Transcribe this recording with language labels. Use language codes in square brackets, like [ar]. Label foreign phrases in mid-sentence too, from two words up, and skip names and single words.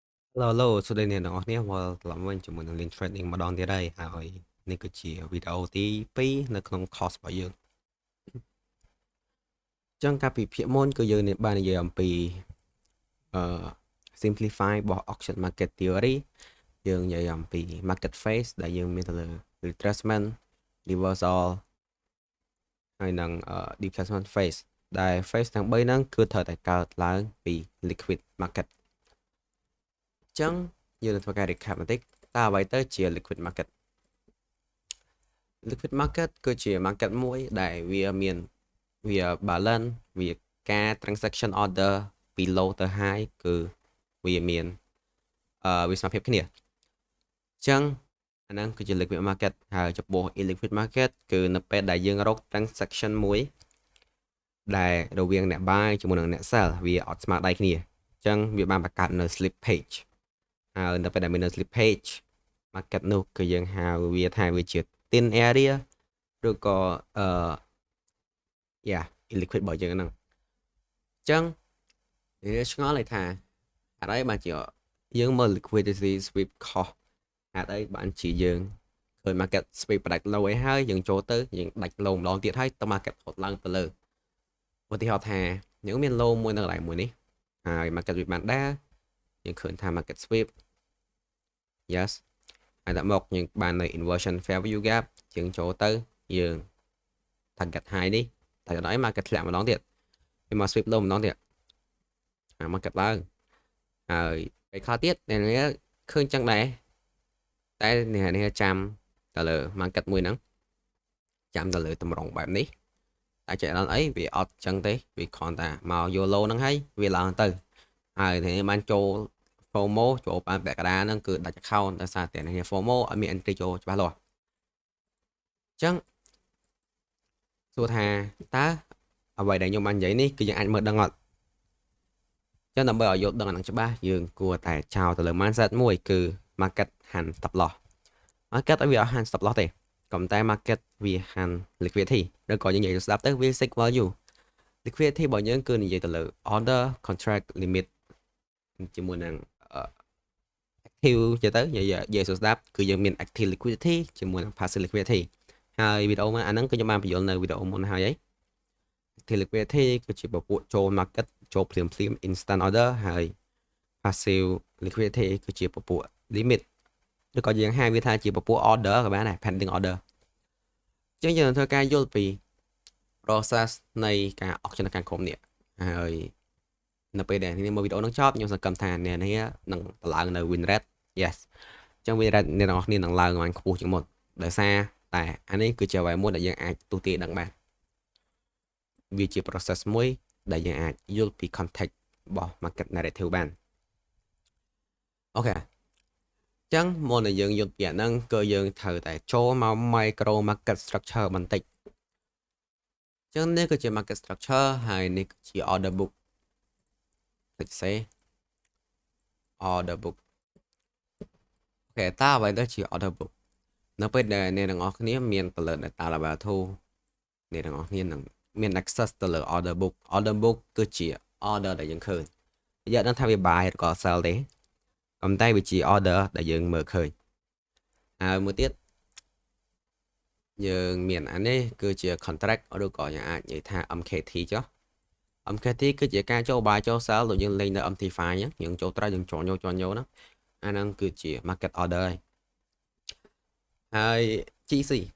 [km] Hello សួស្តីអ្នកទាំងអស់គ្នាមកឡើងវិញជាមួយនឹង Link Trading ម្ដងទៀតហើយនេះគឺជាវីដេអូទី2នៅក្នុង course របស់យើង អញ្ចឹងកាលពីភាគមុនគឺយើងបាននិយាយអំពីអឺ simplify របស់ [en] auction market theory [km] យើងនិយាយអំពី [en] market phase [km] ដែលយើងមានទៅលើ retracement reversal ហើយនិង displacement phase ដែល phase ទាំង3ហ្នឹងគឺត្រូវតែកើតឡើងពី [en] liquid market [km] អញ្ចឹងយើងនឹងធ្វើការ recap បន្តិចតើអ្វីទៅជា [en] liquid market liquid market [km] គឺជា market មួយដែលវា balance វាការ [en] transaction order [km] ពី low ទៅ high គឺវាមានវា សមភាពគ្នាអញ្ចឹងអាហ្នឹងគឺជា [en] liquid market [km] ហើយចំពោះ [en] illiquid market [km] គឺនៅពេលដែលយើងរក transaction មួយដែលរវាងអ្នក buy ជាមួយនឹងអ្នក sell វាអត់ស្មើដៃគ្នាអញ្ចឹងវាបានបង្កើតនៅ slippage ហើយនៅពេលដែលមាននៅ [en] slippage market [km] នោះគឺយើងហៅវាថាវាជា [en] thin area [km] ឬក៏ illiquid របស់យើងហ្នឹងអញ្ចឹងវាឆ្ងល់ថាហេតុអីបានជាយើងមើល [en] liquidity sweep cost [km] ហេតុអីបានជាយើងឃើញ [en] market sweep [km] ផ្ដាច់ low អីហើយយើងចូលទៅយើងដាច់ low ម្ដងទៀតហើយទៅ market ហត់ឡើងទៅលើឧទាហរណ៍ថាយើងមាន low មួយនៅកន្លែងមួយនេះហើយ [en] market sweep [km] បានដែរយើងឃើញថា [en] market sweep [km] yes ហើយដាក់មកយើងបាននៅ [en] inversion fair value gap [km] យើងចូលទៅយើង [en] target high [km] នេះតែដល់អី market ធ្លាក់ម្ដងទៀតវាមក [en] sweep low [km] ម្ដងទៀតmarket ឡើងហើយពេលខ្លះទៀតអ្នកនេះឃើញចឹ ងដែរតែអ្នកនេះចាំទៅលើ market មួយហ្នឹងចាំទៅលើតម្រងបែបនេះតែចេះដល់អីវាអត់ចឹងទេវាគ្រាន់តែមក YOLO ហ្នឹង ហើយវាឡើងទៅហើយនេះបានចូល FOMO ចូលបានពាក់កណ្ដាលហ្នឹងគឺដាច់ account ដោយសារតែនេះ FOMO អត់មាន entry ចូលច្បាស់លាស់អញ្ចឹងសួរថាតើអ្វីដែលខ្ញុំបាននិយាយនេះគឺយើងអាចមើលដឹងអត់ចឹងដើម្បីឲ្យយល់ដឹងអានឹងច្បាស់យើងគួរតែចោលទៅលើ mindset មួយគឺ [en] market hand stop loss market [km] ឲ្យវាអត់ [en] hand stop loss [km] ទេក៏តែ market វា [en] hand liquidity [km] ឬក៏យើងនិយាយទៅស្ដាប់ទៅវា [en] seek value liquidity [km] របស់យើងគឺនិយាយទៅលើ [en] order contract limit [km] ជាមួយនឹង active ទៅនិយាយទៅស្ដាប់គឺយើងមាន [en] active liquidity [km] ជាមួយនឹង [en] passive liquidity [km] ហើយវីដេអូអាហ្នឹងគឺខ្ញុំបានបញ្យល់នៅវីដេអូមុនហើយ [en] active liquidity [km] គឺជាពពួកចូល market ចូលភ្លាម [en] instant order [km] ហើយ [en] passive liquidity [km] គឺជា ពពួក limit ឬក៏យើងហៅវាថាជាពពួក order ក៏បានដែរ [en] pending order [km] អញ្ចឹងយើងនឹងធ្វើការយល់ពី process នៃការ auction នៅខាងក្រោមនេះហើយ នៅពេលដែលនេះមើលវីដេអូនឹងចប់ខ្ញុំសង្កត់ថាអ្នកនេះនឹងឡើងនៅ [en] win rate yes [km] អញ្ចឹង [en] win rate [km] អ្នក ទាំងអស់គ្នានឹងឡើងបានខ្ពស់ជាងមុនដោយសារតែអានេះគឺជាអ្វីមួយដែលយើងអាចទូទាយដឹងបានវាជា process មួយដែលយើងអាចយល់ពី context របស់ [en] market narrative [km] បានអូខេចឹងមុននឹងយើងយល់ពីអាហ្នឹងគឺយើងត្រូវតែចូលមក [en] micro market structure [km] បន្តិចចឹងនេះគឺជា [en] market structure [km] ហើយនេះគឺជា [en] order book [km] ដូចសេ [en] order book [km] អូខេតើអ្វីទៅជា [en] order book [km] នៅពេលដែលអ្នកទាំងអស់គ្នាមានទៅលើ [en] data level 2 [km] អ្នកទាំងអស់គ្នានឹងមាន access ទៅលើ [en] order book [km] គឺជា order ដែលយើងឃើញនិយាយដឹងថាវា buy ឬក៏ sell ទេប៉ុន្តែវាជា order ដែលយើងមើលឃើញហើយមួយទៀត យើងមានអានេះគឺជា contract ឬក៏យើងអាចនិយាយថា MKT ចុះ MKT គឺជាការចូល buy ចូល sell ដូចយើងលេងនៅ MT5 អញ្ចឹងយើងចូលត្រូវយើងជន់យកហ្នឹងអាហ្នឹងគឺជា [en] market order [km] ហើយ GC